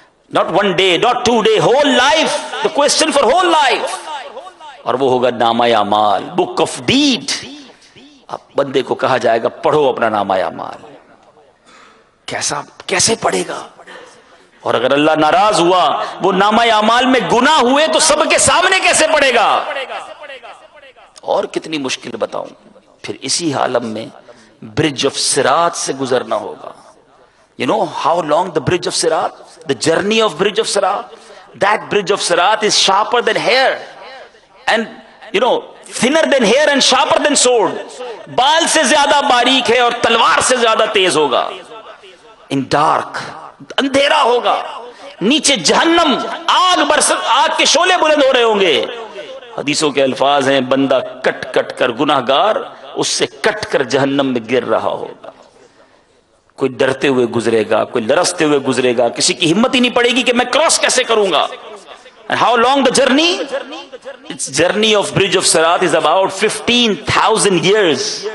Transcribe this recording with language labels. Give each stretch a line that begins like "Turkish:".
English: not one day, not 2 days, whole life, the question for whole life.
Urdu: اور وہ ہوگا نامہ اعمال، بک آف ڈیڈ. اب بندے کو کہا جائے گا پڑھو اپنا نامہ اعمال. کیسے پڑھے گا؟ اور اگر اللہ ناراض ہوا، وہ نامہ اعمال میں گناہ ہوئے تو سب کے سامنے کیسے پڑھے گا؟ اور کتنی مشکل بتاؤں. پھر اسی عالم میں برج آف صراط سے گزرنا ہوگا.
English: You know how long the bridge of Sirat? The journey of bridge of Sirat? That bridge of Sirat is sharper than hair. And you know, thinner than hair and sharper than sword.
Urdu: بال سے زیادہ باریک ہے اور تلوار سے زیادہ تیز ہوگا.
English: In dark,
Urdu: اندھیرا ہوگا. نیچے جہنم، آگ کے شعلے بلند ہو رہے ہوں گے. حدیثوں کے الفاظ ہیں بندہ کٹ کٹ کر، گناہگار اس سے کٹ کر جہنم میں گر رہا ہوگا. کوئی ڈرتے ہوئے گزرے گا، کوئی لرزتے ہوئے گزرے گا. کسی کی ہمت ہی نہیں پڑے گی کہ میں کراس کیسے کروں گا.
English: And how long the journey? Its journey of bridge of Sirat is about 15,000 years.